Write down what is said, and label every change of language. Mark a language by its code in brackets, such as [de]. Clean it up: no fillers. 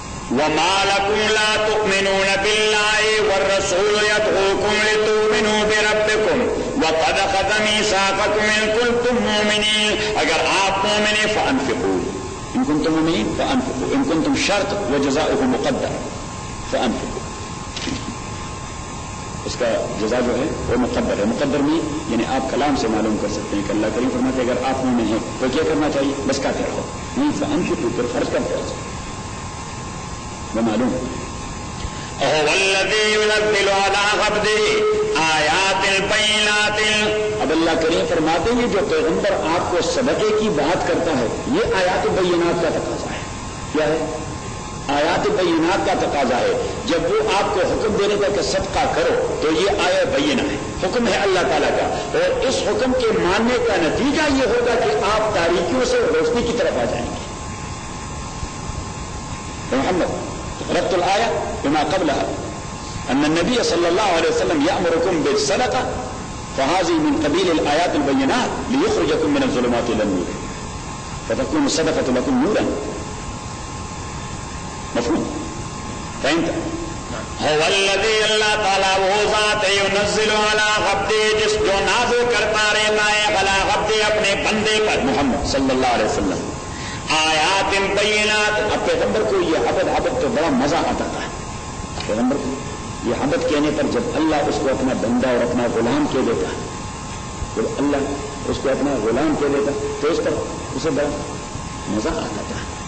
[ar] وما لكم لا تؤمنون بالله والرسول يدعوكم لتؤمنوا بربكم وقد أخذ ميثاقكم إن كنتم مؤمنين. [ur] اگر آپ مؤمن [ar] فأنفقوا إن كنتم مؤمنين فأنفقوا إن كنتم شرط وجزاؤه مقدر فأنفقوا. [ur] اس کا جزا جو ہے وہ مقدر ہے. مقدر میں یعنی آپ کلام سے معلوم کر سکتے ہیں کہ اللہ کریم فرماتے ہیں اگر آپ مؤمن ہیں تو کیا کرنا چاہیے؟ بس کہتے رہو نہیں فأنفقوا پھر خرچ کرتے رہو. معلوم [ar] هو الذي ينزل على عبده آيات البينات. [ur] اب اللہ کریم فرماتے ہیں جو پیغمبر آپ کو صدقے کی بات کرتا ہے یہ آیات بینات کا تقاضا ہے. کیا ہے؟ آیات بینات کا تقاضا ہے. جب وہ آپ کو حکم دینے کا کہ صدقہ کرو تو یہ آیہ بینہ ہے, حکم ہے اللہ تعالیٰ کا, اور اس حکم کے ماننے کا نتیجہ یہ ہوگا کہ آپ تاریکیوں سے روشنی کی طرف آ جائیں گے. [ar] محمد ربط الآية بما قبلها أن النبي صلى الله عليه وسلم يأمركم بالصدقة فهذه من قبيل الآيات البينات ليخرجكم من الظلمات إلى النور فتكون الصدقة لكم نورا. مفهوم؟ فهمت؟ هو الذي الله تعالى [ur] وهو ذات [ar] ينزل على عبده [ur] جس جو نازل کرتا رہتا ہے [ar] على عبده [ur] اپنے بندے پر [ar] محمد صلى الله عليه وسلم [ur] آیات بینات. اب پیغمبر کو یہ حبت حبت تو بڑا مزہ آتا تھا. پیغمبر کو یہ حبت کہنے پر جب اللہ اس کو اپنا بندہ اور اپنا غلام کہہ دیتا, جب اللہ اس کو اپنا غلام کہہ دیتا تو اس پر اسے بڑا مزہ آتا تھا.